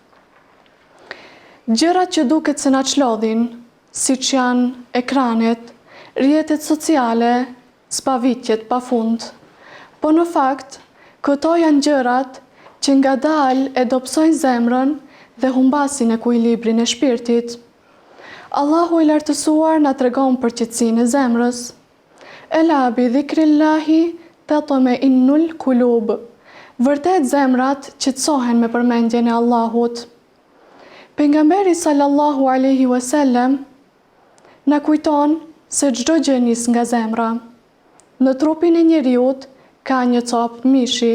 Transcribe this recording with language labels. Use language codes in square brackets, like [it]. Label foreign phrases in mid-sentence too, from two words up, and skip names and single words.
[sq] Gjërat që duket se na çlodhin, siç janë ekranet, rrjetet sociale, spavitjet pafund. Po në fakt, këto janë gjërat që ngadalë e dobësojnë zemrën dhe humbasin ekuilibrin e shpirtit. Allahu i lartësuar na tregon për qetësinë e zemrës. [ar] ألا بذكر الله تطمئن القلوب. [sq] Vërtet zemrat qetësohen me përmendjen e Allahut. Pejgamberi [ar] صلى الله عليه وسلم [sq] na kujton se çdo gjë nis nga zemra. Në trupin e njeriut ka një copë mishi.